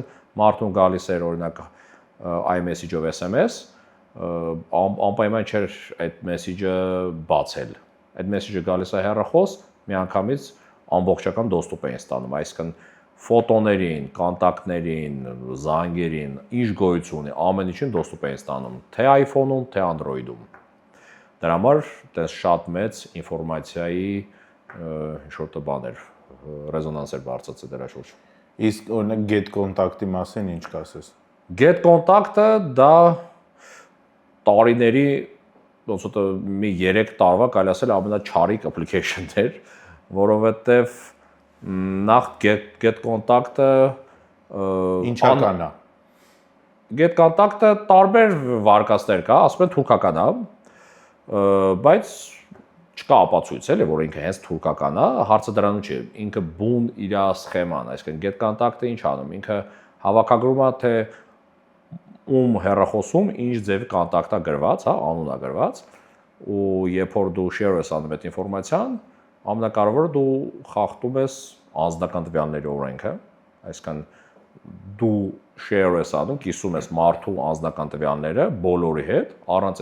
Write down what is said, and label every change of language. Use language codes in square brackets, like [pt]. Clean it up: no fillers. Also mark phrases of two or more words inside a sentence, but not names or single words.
[hy] մարդուն գալիս էր օրինակ iMessage-ով SMS, անպայման չէր այդ մեսեջը բացել։ Այդ մեսեջը գալիս է հեռախոս, միանգամից ամբողջական դոստուպ էին ստանում, այսինքն ֆոտոներին, կոնտակտներին, զանգերին, ինչ գոյություն ունի, ամեն ինչին դոստուպ էին ստանում, թե iPhone-ում, թե Android-ում։ Դրա համար դες շատ մեծ ինֆորմացիայի ինչ-որ բաներ, ռեզոնանս էր բարձրացել դրա շուրջ։ Իսկ օրինակ get contact-ի մասին ինչ կասես։ Get contact-ը դա տարիների ոնց որ մի 3 տարվա կարելի ասել ամենաչարիք application-ն էր, որովհետև նախ get contact-ը ինչական է։ Get contact-ը տարբեր վարկածներ կա, ասում են թուրքական է, բայց չկա ապացույց էլի, որ ինքը հենց թուրքական է, հարցը դրանում չի, ինքը բուն իր սխեման, այսինքն get contact-ը ինչ անում, ինքը հավաքագրում է թե ում հեռախոսում ինչ ձև կոնտակտ է գրված, հա, անուն է գրված, ու երբ որ դու share ես անում այդ ինֆորմացիան, ամենակարևորը դու խախտում ես անձնական տվյալների օրենքը, այսինքն դու share ես անում, կիսում ես մարդու անձնական տվյալները բոլորի հետ, առանց